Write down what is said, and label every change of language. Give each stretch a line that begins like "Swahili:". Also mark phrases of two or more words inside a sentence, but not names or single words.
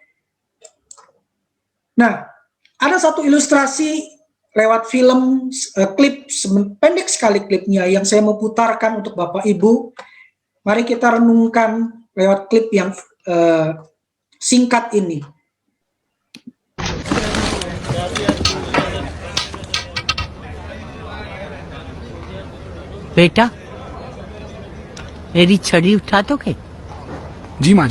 Indonesian: Nah, ada satu ilustrasi lewat film, klip, pendek sekali klipnya yang saya mau putarkan untuk Bapak Ibu. Mari kita renungkan lewat klip yang singkat ini.
Hindi: बेटा मेरी छड़ी उठा दोगे? जी माँ जी।